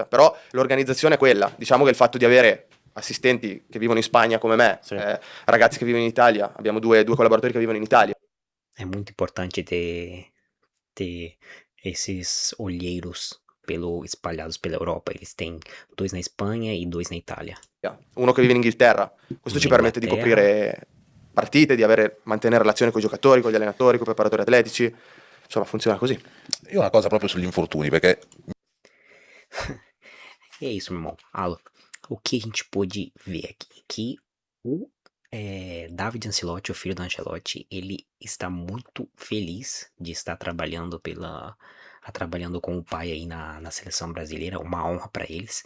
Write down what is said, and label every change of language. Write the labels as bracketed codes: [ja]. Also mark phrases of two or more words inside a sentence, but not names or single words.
[it] Però l'organizzazione è quella, diciamo che il fatto di avere assistenti che vivono in Spagna come me, Sì. ragazzi che vivono in Italia, abbiamo due collaboratori che vivono in Italia, [pt] É muito importante ter esses olheiros espalhados pela Europa. Eles têm 2 na Espanha e 2 na Itália. [it] uno che vive in Inghilterra. Questo ci permette di coprire partite, di mantenere relazioni con i giocatori, con gli allenatori, con i preparatori atletici, insomma funziona così. Io una cosa proprio sugli infortuni, perché [pt] E é isso, meu irmão. Alan, o que a gente pôde ver aqui? Que o David Ancelotti, o filho do Ancelotti, ele está muito feliz de estar trabalhando trabalhando com o pai aí na seleção brasileira, uma honra para eles.